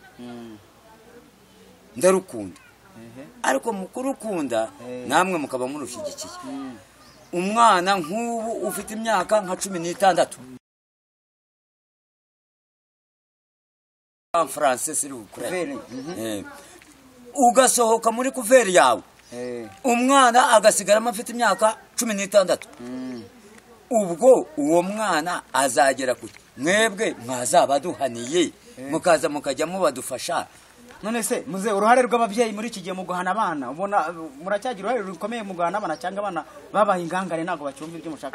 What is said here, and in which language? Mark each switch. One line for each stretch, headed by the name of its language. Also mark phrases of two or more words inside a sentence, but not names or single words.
Kinyarwanda: ndarukunda ariko mukurukunda namwe mukaba murushigikiye umwana nk'ubu ufite imyaka nka 16
French: en français s'il vous plaît
Kinyarwanda: ugasohoka muri kuveri yawe umwana agasigaramo afite imyaka 16 ubwo uwo mwana azagera kuki mwebwe mwazabaduhaniye mukaza mukajyamo badufasha none se muze uruhare rw'ababyeyi muri iki gihe mu guhana abana ubona muracyagira uruhare rukomeye mu guhana abana cyangwa abana babaha ingangare nago bacyumva ibyo mushaka